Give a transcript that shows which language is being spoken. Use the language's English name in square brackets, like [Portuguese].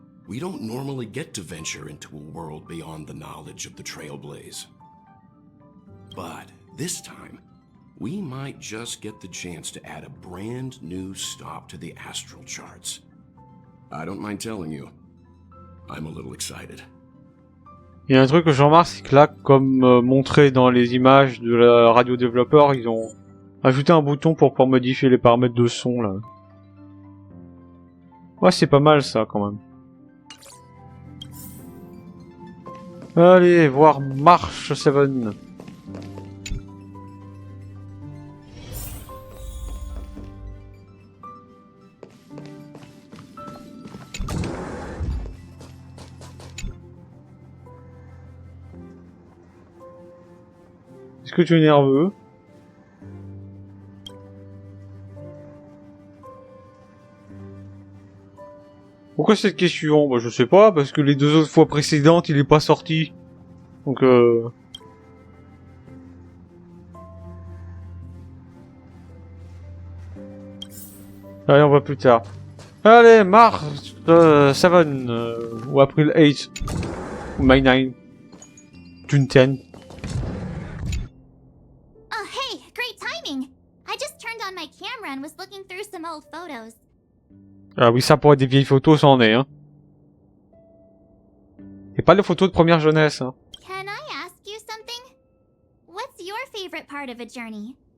[English] We don't normally get to venture into a world beyond the knowledge of the Trailblaze. But this time, we might just get the chance to add a brand new stop to the astral charts. I don't mind telling you, I'm a little excited. [French] Il y a un truc que je remarque, c'est que là, comme montré dans les images de la radio développeur, ils ont ajouté un bouton pour pouvoir modifier les paramètres de son, là. Ouais, c'est pas mal, ça, quand même. Allez, voir Marche 7. Est-ce que tu es nerveux? Pourquoi cette question? Bah je sais pas, parce que les deux autres fois précédentes, il est pas sorti. Donc allez, on va plus tard. Allez, Mars 7, ou April 8, ou May 9, June 10. [English] Oh, hey, great timing! I just turned on my camera and was looking through some old photos. [French] Ah oui, ça pour être des vieilles photos, ça en est, hein. C'est pas les photos de première jeunesse, hein. [English] Can I ask you something? What's your favorite part of a journey?